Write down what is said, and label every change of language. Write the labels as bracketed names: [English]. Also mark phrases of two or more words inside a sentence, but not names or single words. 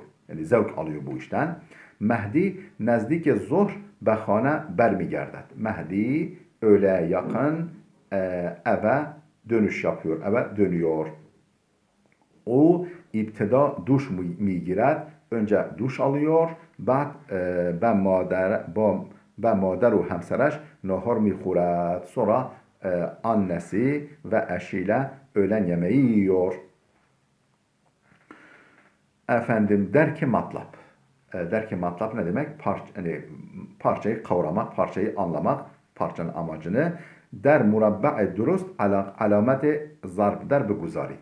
[Turkish] Yani zevk alıyor bu işten. [Persian] مهدی نزدیک ظهر به خانه برمی‌گردد. [Turkish] Mehdi öğleye yakın eve dönüş yapıyor, eve dönüyor. [Persian] او ابتدا دوش می‌گیرد, [Turkish] önce duş alıyor, [Persian] بعد به مادر و همسرش نهار میخورد. [Turkish] Sonra annesi ve eşiyle öğlen yemeği yiyor. [Persian] درک مطلب. درک مطلب [Turkish] ne demek? Parçayı kavramak, parçayı anlamak, parçanın amacını. [Persian] در مربع درست علامت ضرب بگذارید.